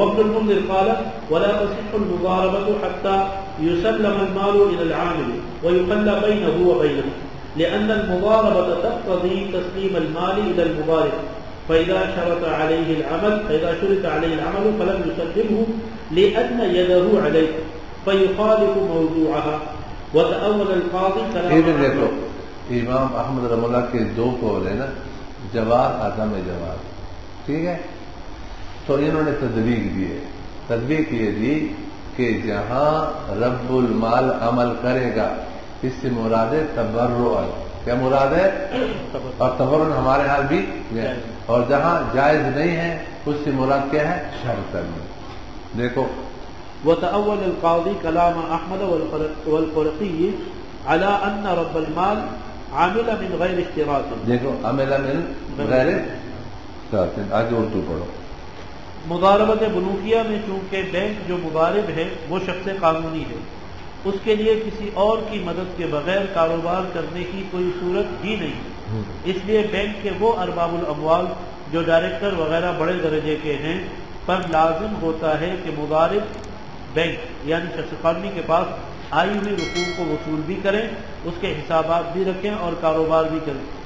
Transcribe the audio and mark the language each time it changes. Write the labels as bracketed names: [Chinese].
[Arabic] المنذر قال ولا تصح المضاربة حتى يسلم المال إلى العامل ويخلى بينه وبينه لأن المضاربة تقتضي تسليم المال إلى المضارب فإذا شرط عليه العمل فلم يسلمه لأن يده عليه فيخالف موضوعها. وتأول القاضي كلام [Urdu] امام احمد رحمہ اللہ کے دو قول ہیں نا، جواز عدم جواز. ٹھیک ہے، تو انہوں نے تطبیق یہ دی کہ جہاں رب المال عمل کرے گا اس سے مراد ہے تبرع. کیا مراد ہے؟ اور تبرع ہمارے ہاں بھی ہے. اور جہاں جائز نہیں ہے اس سے مراد کیا ہے؟ شرط. دیکھو [Arabic] وتأول القاضي كلام أحمد والقرقي على أن رب المال عمل من غير اشتراط. [Urdu] دیکھو [Arabic] عمل من غیر اشتراط. [Urdu] آگے اردو پڑھو. مضاربت بنوکیہ میں چونکہ بینک جو مضارب ہے وہ شخص قانونی ہے، اس کے لیے کسی اور کی مدد کے بغیر کاروبار کرنے کی کوئی صورت ہی نہیں. اس لیے بینک کے وہ ارباب الاموال جو ڈائریکٹر وغیرہ بڑے درجے کے ہیں پر لازم ہوتا ہے کہ مضارب بینک یعنی شخص قانونی کے پاس آئی ہوئی رسوم کو وصول بھی کریں، اس کے حسابات بھی رکھیں اور کاروبار بھی کریں.